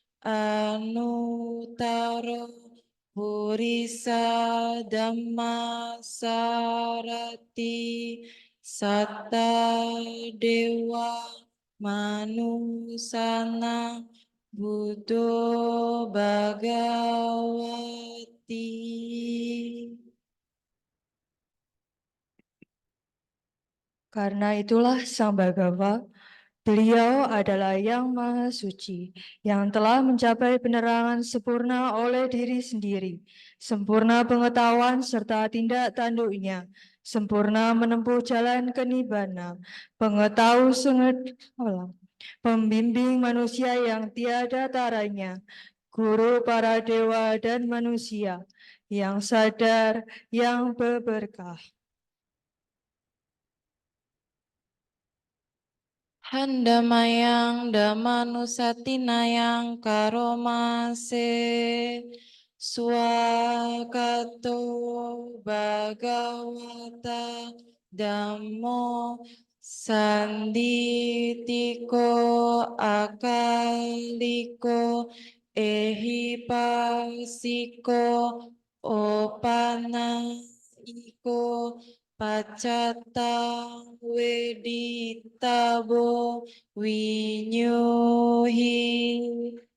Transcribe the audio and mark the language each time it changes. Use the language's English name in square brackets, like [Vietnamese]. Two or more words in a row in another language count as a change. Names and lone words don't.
[Pali] Anutaro Purisa Dhamma Sarati Satta Dewa Manusana Buddho Bhagawati. [Indonesian] Karena itulah Sang Bhagawa Beliau adalah yang Maha Suci, yang telah mencapai penerangan sempurna oleh diri sendiri, sempurna pengetahuan serta tindak tanduknya, sempurna menempuh jalan kenibbana, pengetahu pembimbing manusia yang tiada taranya, guru para dewa dan manusia, yang sadar, yang berberkah. [Pali] Handamayang Damanusatinayang Karomase Swakato Bhagawata Dhammo Sanditiko Akaliko Ehipasiko Opanaiko Pacata weditabo winyuhi